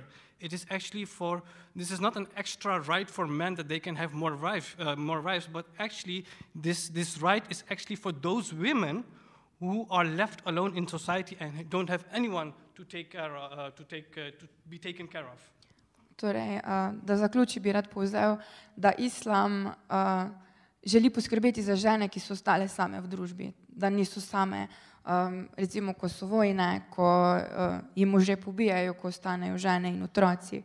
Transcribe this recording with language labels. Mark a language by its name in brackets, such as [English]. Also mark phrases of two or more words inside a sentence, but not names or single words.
[English] It is actually this is not an extra right for men that they can have more wives, but actually this right is actually for those women who are left alone in society and don't have anyone to be taken care of. [Slovenian] Torej, da zaključi bi rad povzel, da islam želi poskrbeti za žene, ki so ostale same v družbi, da niso same, recimo, ko so vojne, ko jim može pobijajo, ko ostanejo žene in otroci.